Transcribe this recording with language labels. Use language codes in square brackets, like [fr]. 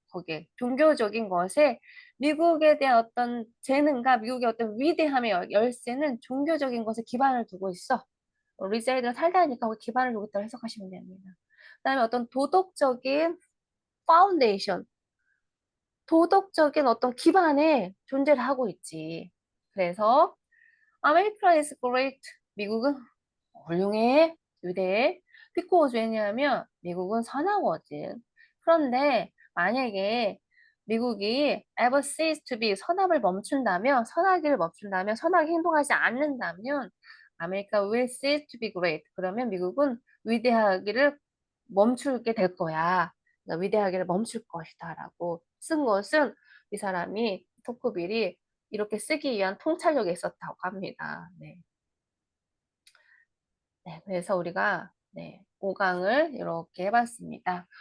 [ko] 거기에 종교적인 것에 미국에 대한 어떤 재능과 미국의 어떤 위대함의 열쇠는 종교적인 것에 기반을 두고 있어. reside는 살다니까 거기 기반을 두고 있다고 해석하시면 됩니다. 그다음에 어떤 도덕적인 파운데이션, 도덕적인 어떤 기반에 존재를 하고 있지. 그래서 [en] America is great. [ko] 미국은 훌륭해, 위대해. because 왜냐하면 미국은 선하거든. 그런데 만약에 미국이 [en] ever cease to be [ko] 선하기를 멈춘다면, 선하게 행동하지 않는다면 [en] America will cease to be great. [ko] 그러면 미국은 위대하기를 멈추게 될 거야. 그러니까 위대하기를 멈출 것이다라고 쓴 것은 이 사람이 토크빌이 이렇게 쓰기 위한 통찰력이 있었다고 합니다. 네. 네, 그래서 우리가 5강을 이렇게 해봤습니다.